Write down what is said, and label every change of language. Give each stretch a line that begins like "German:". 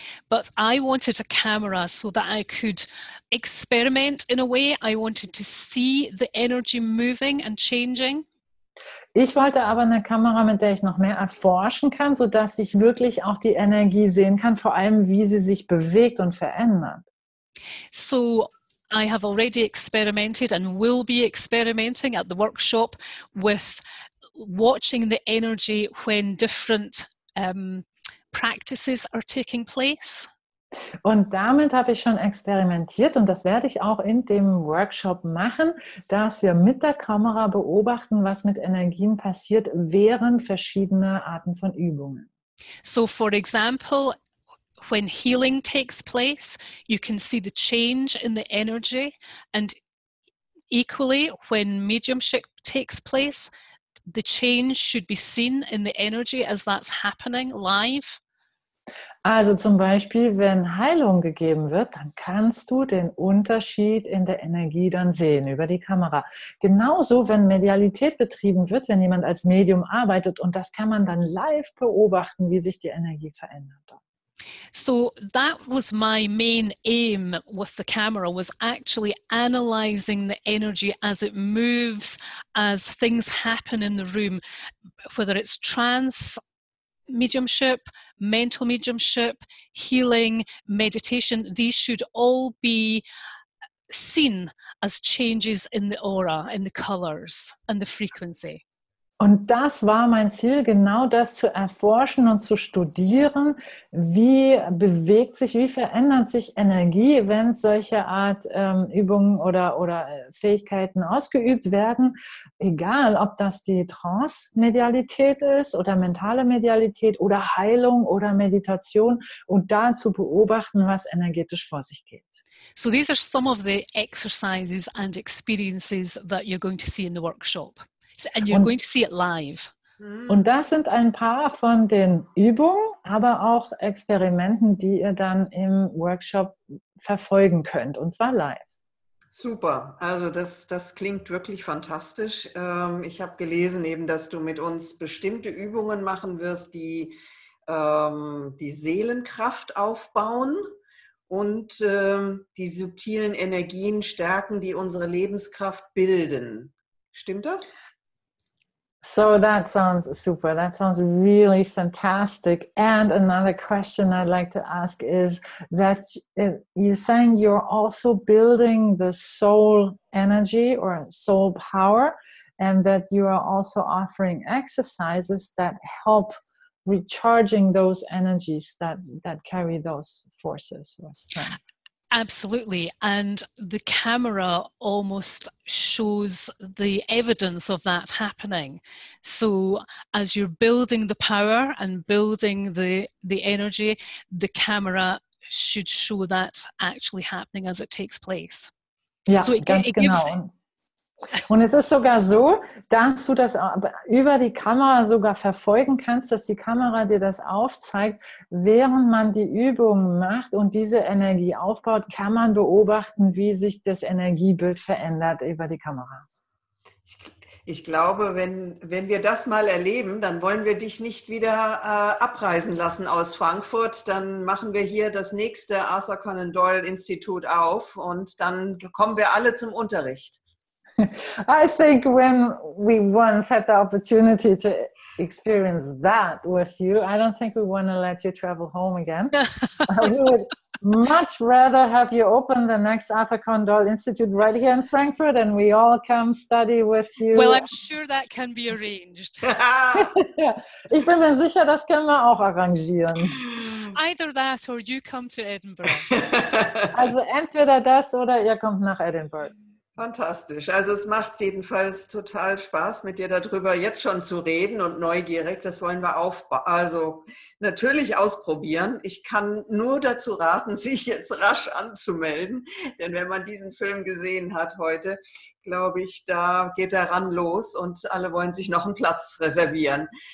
English: But I wanted a camera so that I could experiment in a way. I wanted to see the energy moving and changing.
German: Ich wollte aber eine Kamera, mit der ich noch mehr erforschen kann, sodass ich wirklich auch die Energie sehen kann, vor allem wie sie sich bewegt und verändert.
English: So I have already experimented and will be experimenting at the workshop with watching the energy when different practices are taking place.
German: Und damit habe ich schon experimentiert und das werde ich auch in dem Workshop machen, dass wir mit der Kamera beobachten, was mit Energien passiert während verschiedener Arten von Übungen.
English: So for example, when healing takes place, you can see the change in the energy, and equally when mediumship takes place, the change should be seen in the energy as that's happening live.
German: Also zum Beispiel, wenn Heilung gegeben wird, dann kannst du den Unterschied in der Energie dann sehen über die Kamera. Genauso, wenn Medialität betrieben wird, wenn jemand als Medium arbeitet und das kann man dann live beobachten, wie sich die Energie verändert.
English: So that was my main aim with the camera, was actually analyzing the energy as it moves, as things happen in the room, whether it's trance mediumship, mental mediumship, healing, meditation. These should all be seen as changes in the aura, in the colors and the frequency.
German: Und das war mein Ziel, genau das zu erforschen und zu studieren. Wie bewegt sich, wie verändert sich Energie, wenn solche Art Übungen oder Fähigkeiten ausgeübt werden? Egal, ob das die Trance-Medialität ist oder mentale Medialität oder Heilung oder Meditation und da zu beobachten, was energetisch vor sich geht. So these are some of the exercises and experiences that you're going to see in the workshop. And you're going to see it live. Und das sind ein paar von den Übungen, aber auch Experimenten, die ihr dann im Workshop verfolgen könnt, und zwar live. Super, also das klingt wirklich fantastisch. Ich habe gelesen eben, dass du mit uns bestimmte Übungen machen wirst, die die Seelenkraft aufbauen und die subtilen Energien stärken, die unsere Lebenskraft bilden. Stimmt das?
English: So that sounds super. That sounds really fantastic. And another question I'd like to ask is that you're saying you're also building the soul energy or soul power, and that you are also offering exercises that help recharging those energies that carry those forces or strength. Absolutely, and the camera almost shows the evidence of that happening. So as you're building the power and building the energy, the camera should show that actually happening as it takes place.
German: Ja,
English: so it
German: ganz
English: gives,
German: genau. Und es ist sogar so, dass du das über die Kamera sogar verfolgen kannst, dass die Kamera dir das aufzeigt. Während man die Übung macht und diese Energie aufbaut, kann man beobachten, wie sich das Energiebild verändert über die Kamera. Ich glaube, wenn wir das mal erleben, dann wollen wir dich nicht wieder abreisen lassen aus Frankfurt. Dann machen wir hier das nächste Arthur Conan Doyle Institut auf und dann kommen wir alle zum Unterricht.
English: I think when we once had the opportunity to experience that with you, I don't think we want to let you travel home again. We would much rather have you open the next Arthur Conan Doyle Institute right here in Frankfurt and we all come study with you. Well, I'm sure that can be arranged.
German: Ich bin mir sicher, das können wir auch arrangieren.
English: Either that or you come to Edinburgh.
German: Also entweder das oder ihr kommt nach Edinburgh. Fantastisch. Also es macht jedenfalls total Spaß, mit dir darüber jetzt schon zu reden und neugierig. Das wollen wir also natürlich ausprobieren. Ich kann nur dazu raten, sich jetzt rasch anzumelden, denn wenn man diesen Film gesehen hat heute, glaube ich, da geht der Run los und alle wollen sich noch einen Platz reservieren.